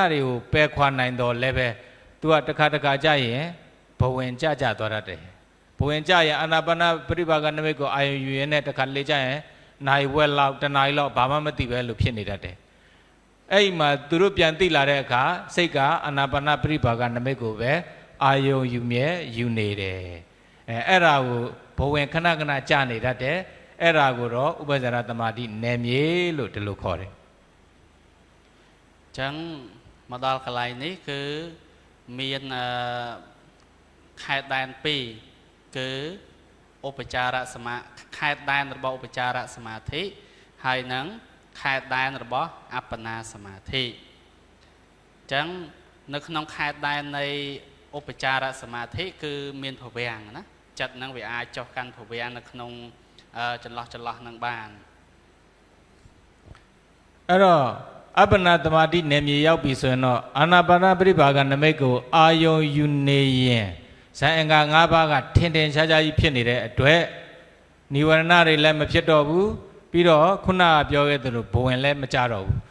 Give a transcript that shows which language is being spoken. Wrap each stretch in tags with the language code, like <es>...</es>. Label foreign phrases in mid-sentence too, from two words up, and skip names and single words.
<my>တွေကိုပယ်ခွာနိုင်တော့လည်းပဲသူကတစ်ခါကြရင်ဘဝင်ကြသွားတတ်တယ်ဘဝင်ကြရင်အာနာပါနပရိပါကနမိတ်ကိုအာယုံယူရင်းနဲ့တစ်ခါလေကြရင်နိုင်ဝက်လောက်တနားရီလောက်ဘာမှမသိပဲလို့ဖြစ်နေတတ်တယ်အဲ့ဒီမှာသူတို့ပြန်သိလာတဲ့အခါစိတ်ကအာနာပါနပရိပါကနမိတ်ကိုပဲအာယုံယူနေတယ်အဲ့ဒါကိုဘဝင်ခဏကြာနေတတ်တယ်အဲ့ဒါကိုတော့ဥပ္ပဇာရသမာဓိနယ်မြေလို့ဒီလိုခေါ်တယ်</my> <km>ចឹងមកដល់កន្លែងនេះគឺមានខេត្តដែន2គឺឧបចារសមាខេត្តដែនរបស់ឧបចារសមាធិហើយនឹងខេត្តដែនរបស់អបណាសមាធិចឹងនៅក្នុងខេត្តដែននៃឧបចារសមាធិគឺមានភវាំងណាចិត្តនឹងវាអាចចុះកាន់ភវាំងនៅក្នុងចន្លោះនឹងបាន</km> <my>အဲ့တော့အပ္ပနာသမာဓိနယ်မြေရောက်ပြီဆိုရင်တော့အာနာပါနပရိပါကနမိတ်ကိုအာယုံယူနေရင်ဇာအင်္ဂါ၅ပါးကထင်ရှားကြီးဖြစ်နေတဲ့အတွက်និဝရဏတွေလည်းမဖြစ်တော့ဘူးပြီးတော့ခုနကပြောခဲ့သလိုဘဝင်လည်းမကြတော့ဘူး</my>